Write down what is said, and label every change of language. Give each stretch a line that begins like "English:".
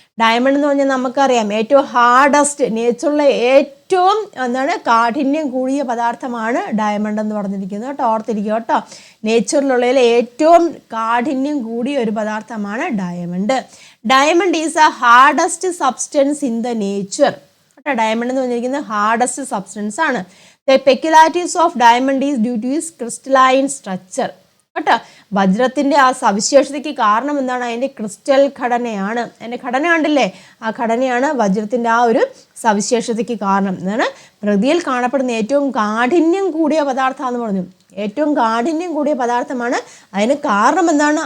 Malayalam: Diamond എന്ന് പറഞ്ഞാൽ നമുക്കറിയാം ഏറ്റവും ഹാർഡസ്റ്റ്, നേച്ചറിലെ ഏറ്റവും കാഠിന്യം കൂടിയ പദാർത്ഥമാണ് ഡയമണ്ട് എന്ന് പറഞ്ഞിരിക്കുന്നത് കേട്ടോ. ഓർത്തിരിക്കുക കേട്ടോ. നേച്ചറിലുള്ളതിൽ ഏറ്റവും കാഠിന്യം കൂടിയ ഒരു പദാർത്ഥമാണ് diamond.
English: Diamond is a hardest substance in the nature കേട്ടോ.
Malayalam: ഡയമണ്ട് എന്ന് പറഞ്ഞിരിക്കുന്നത് ഹാർഡസ്റ്റ് സബ്സ്റ്റൻസ് ആണ്.
English: The peculiarities of diamond is due to its crystalline structure.
Malayalam: കേട്ടോ. വജ്രത്തിൻ്റെ ആ സവിശേഷതയ്ക്ക് കാരണം എന്താണ്? അതിൻ്റെ ക്രിസ്റ്റൽ ഘടനയാണ്. അതിൻ്റെ ഘടന കണ്ടില്ലേ? ആ ഘടനയാണ് വജ്രത്തിൻ്റെ ആ ഒരു സവിശേഷതയ്ക്ക് കാരണം. എന്താണ്? പ്രകൃതിയിൽ കാണപ്പെടുന്ന ഏറ്റവും കാഠിന്യം കൂടിയ പദാർത്ഥമാണെന്ന് പറഞ്ഞു. ഏറ്റവും കാഠിന്യം കൂടിയ പദാർത്ഥമാണ്. അതിന് കാരണം എന്താണ്?